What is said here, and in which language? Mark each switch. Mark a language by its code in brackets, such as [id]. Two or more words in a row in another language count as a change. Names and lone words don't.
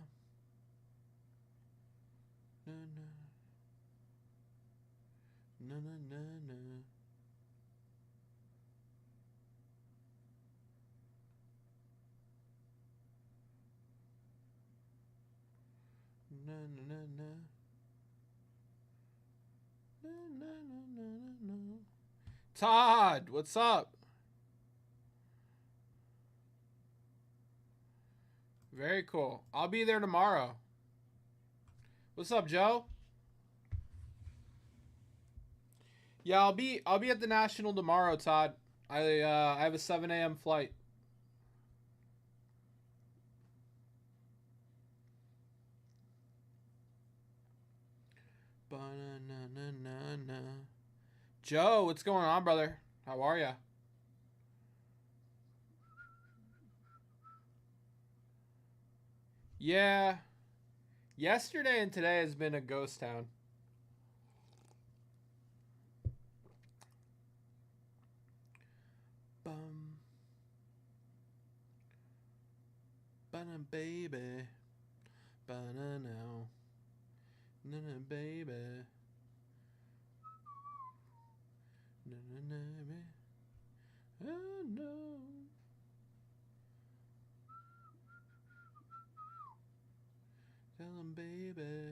[en] Na-na. Na-na-na-na. Na-na-na-na. Na-na-na-na-na-na. Todd, what's up? Very cool. I'll be there tomorrow. What's up, Joe? Yeah, I'll be at the National tomorrow, Todd. I have a 7 a.m. flight. Ba-na-na-na-na-na. Joe, what's going on, brother? How are ya? Yeah. Yesterday and today has been a ghost town. Bum. Ba-na, baby. Ba-na now. Na-na, baby. Na-na-na, baby. Oh, no. Tell him, baby.